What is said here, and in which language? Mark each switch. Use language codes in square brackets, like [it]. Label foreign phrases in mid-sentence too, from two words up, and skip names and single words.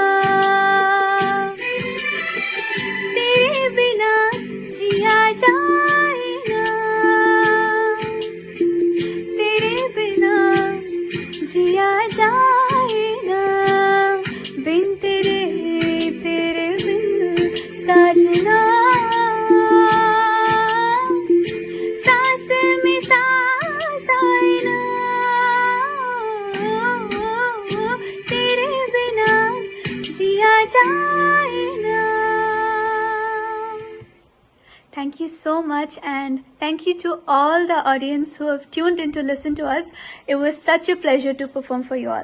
[hi] तेरे बिना जिया जाए ना, तेरे बिना जिया जाए ना, बिन तेरे बिन साजना, सांस में सांस आए ना, तेरे बिना जिया जाए ना. [en] Thank you so much, and thank you to all the audience who have tuned in to listen to us. It was such a pleasure to perform for you all.